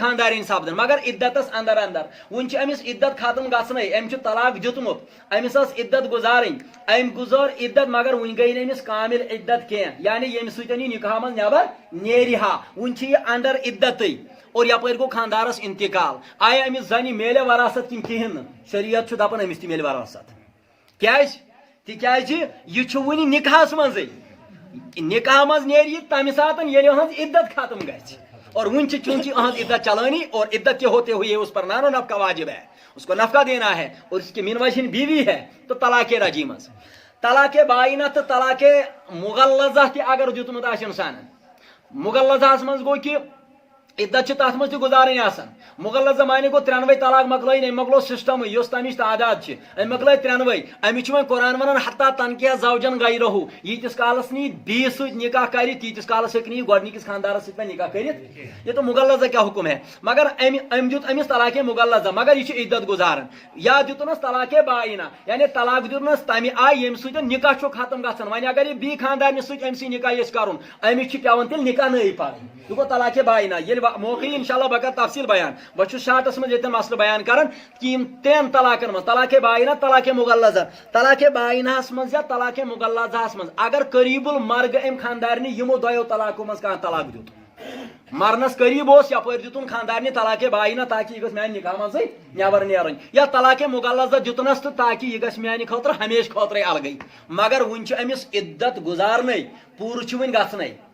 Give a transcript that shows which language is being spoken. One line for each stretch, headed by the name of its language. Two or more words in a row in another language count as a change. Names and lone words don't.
Kashmiri: خاندارٮ۪نۍ سپدان مگر عدتس اندر اندر وُنہِ چھِ أمِس عدت ختم گژھنٕے أمۍ چھُ طلاق دیُتمُت أمِس ٲس عدت گُزارٕنۍ أمۍ گُزٲر عدت مگر وُنہِ گٔے نہٕ أمِس کامل عدت کینٛہہ یعنی ییٚمہِ سۭتۍ یہِ نکاح منٛز نیبر نیرِ ہا وُنہِ چھِ یہِ انڈر عدتٕے اور یپٲرۍ گوٚو خاندارس انتقال آیا أمِس زنہِ میلہِ وراثت کِنہٕ کِہیٖنۍ نہٕ شریعت چھُ دپان أمِس تہِ میلہِ وراثت کیٛازِ تِکیٛازِ یہِ چھُ وُنہِ نکاحس منٛزٕے نکاح منٛز نیرِ یہِ تمہِ ساتہٕ ییٚلہِ أہنٛز عدت ختم گژھِ اور وُنہِ چھِ چوٗنٛکہِ أہنٛز عدت چلٲنی اور
Urdu: عدت کے ہوتے ہوئے اس پر نان و نفقہ واجب ہے اس کو نفقہ دینا ہے اور اس کی من وجہ بیوی ہے
Kashmiri: تو طلاق رجعی منٛز طلاق بائنہ تہٕ طلاق مغلظہ تہِ اگر دیُتمُت آسہِ اِنسانن مغلظہس منٛز گوٚو کہِ عدت چھِ تتھ منٛز تہِ گُزارٕنۍ آسان مغلظہ معنی گوٚو ترٛٮ۪نوَے طلاق مۄکلٲیِن أمۍ مۄکلو سسٹمٕے یۄس تمِچ تعداد چھِ أمۍ مۄکلٲے ترٛٮ۪نوَے أمِس چھُ وۄنۍ قرآن ونان
Arabic: حتٰی تنکیہ زوجن غیرہُ
Kashmiri: ییٖتِس کالس نہٕ یہِ بیٚیِس سۭتۍ نکاح کرِ تیٖتِس کالس ہیٚکہِ نہٕ یہِ گۄڈنِکِس خاندارس سۭتۍ وۄنۍ نکاح کٔرِتھ
Urdu: یہ تو مغلظہ کیا حکم ہے
Kashmiri: مگر أمۍ دیُت أمِس طلاق مغلظہ مگر یہِ چھِ عدت گُزاران یا دیُتنس طلاق بائنہ یعنی طلاق دیُتنس تمہِ آیہِ ییٚمہِ سۭتۍ نکاح چھُ ختم گژھان وۄنۍ اگر یہِ بیٚیہِ خاندارنہِ سۭتۍ أمۍ سٕے نکاح یژھِ کرُن أمِس چھِ پیٚوان تیٚلہِ نکاح نٔے پرٕنۍ یہِ گوٚو طلاق بائنہ ییٚلہِ موقع انشاءاللہ بہ تفصیل بیان بہ شارٹس من یہ مسئلہ بیان کران کہ تین طلاقن من طلاق بائنہ طلاق مغلظہ طلاق بائنہ من یا طلاق مغلظہ من اگر قریب المرگ ام خاندارنی یمو دو طلاقوں من کھانا طلاق دیت مرنس قریب اس یپر دتن خاندارنی طلاق بائنہ تاکہ یہ گھس میانہ نکاح من نیبر نیرن یا طلاق مغلظہ دتنس تو تاکہ یہ گھس میانہ خاطر ہمیشہ خاطر الگے مگر ون امس عدت گزارنے پور ون گھنے